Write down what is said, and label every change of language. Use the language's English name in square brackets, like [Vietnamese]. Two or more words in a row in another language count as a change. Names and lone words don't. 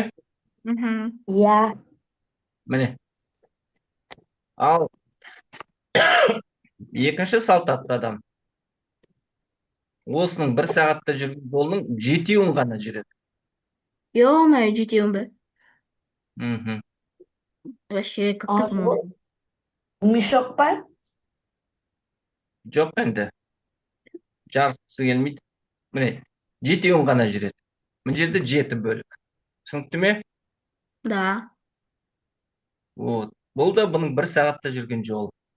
[Kazakh] Мгм. Иә. Міне. Ал екінші салт атты адам. Осының 1 сағатта жүрген жолының 7-еуін ғана жүреді. Ё-моё, жетеуін бе? Мгм. [Russian] Вообще, как так можно? [Kazakh] Мешок па? Жоқ енді. Жарысқысы келмейді. Міне, 7-еуін ғана жүреді. Мына жерде 7 бөлік. Түсінікті ме? Да. Вот. Бұл да бұның 1 сағатта жүрген жолы.